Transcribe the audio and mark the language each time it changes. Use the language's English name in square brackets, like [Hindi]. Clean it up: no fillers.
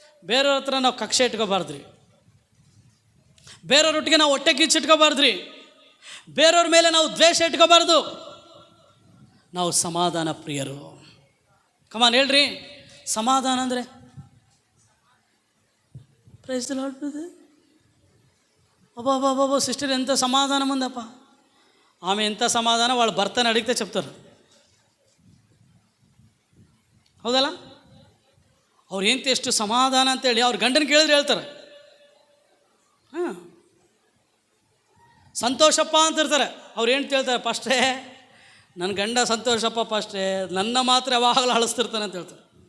[Kannada] ಬೇರೆಯವ್ರ ಹತ್ರ ನಾವು ಕಕ್ಷೆ ಇಟ್ಕೋಬಾರ್ದ್ರಿ, ಬೇರೆಯವ್ರೊಟ್ಟಿಗೆ ನಾವು ಹೊಟ್ಟೆ ಕಿಚ್ಚಿಟ್ಕೋಬಾರ್ದ್ರಿ, ಬೇರೆಯವ್ರ ಮೇಲೆ ನಾವು ದ್ವೇಷ ಇಟ್ಕೋಬಾರ್ದು. ನಾವು ಸಮಾಧಾನ ಪ್ರಿಯರು. ಕಮಾನ್ ಹೇಳ್ರಿ, ಸಮಾಧಾನ ಅಂದರೆ [English] Praise the lord brother. [Telugu] అబ్బా సిస్టర్ ఎంత సమాధానం ఉందప్ప. ఆమె ఎంత సమాధానం, వాళ్ళ భర్తని అడిగితే చెప్తారు. [Kannada] ಹೌದಲ್ಲ? ಅವ್ರು ಎಷ್ಟು ಸಮಾಧಾನ ಅಂತೇಳಿ ಅವ್ರ ಗಂಡನ ಕೇಳಿದ್ರೆ ಹೇಳ್ತಾರೆ. ಸಂತೋಷಪ್ಪ ಅಂತ ಇರ್ತಾರೆ. ಅವ್ರು ಏನು ಹೇಳ್ತಾರೆ? ಪಾಸ್ಟ್ರೇ, ನನ್ನ ಗಂಡ ಸಂತೋಷಪ್ಪ ಪಾಸ್ಟ್ರೇ, ನನ್ನ ಮಾತ್ರ ಯಾವಾಗಲೂ ಅಳಿಸ್ತಿರ್ತಾನೆ ಅಂತ ಹೇಳ್ತಾರೆ.